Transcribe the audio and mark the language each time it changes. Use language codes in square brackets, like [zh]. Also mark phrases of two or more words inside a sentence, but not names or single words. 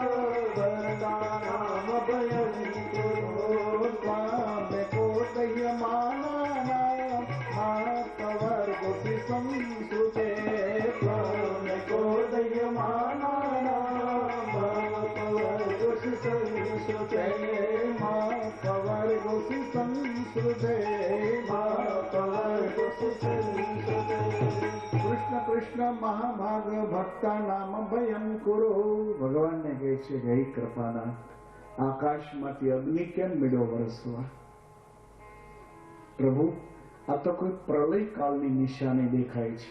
[sa] भक्तानामभयं कुरु त्वामेको दह्यमानानां महापवर्गोऽपि संस्कृते त्वामेको दह्यमानानां महापवर्गोऽपि संस्कृते महापवर्गोऽपि संस्कृते महापवर्गोऽपि संस्कृते કૃષ્ણ કૃષ્ણ મહાભાગ ભક્તા નામ ભયમ કુરુ. [gu] ભગવાનને કહે છે હે કૃપાનાથ, આકાશમાંથી અગ્નિ કેમ મીડો વરસવા? પ્રભુ, આ તો કોઈ પ્રલય કાળની નિશાની દેખાય છે.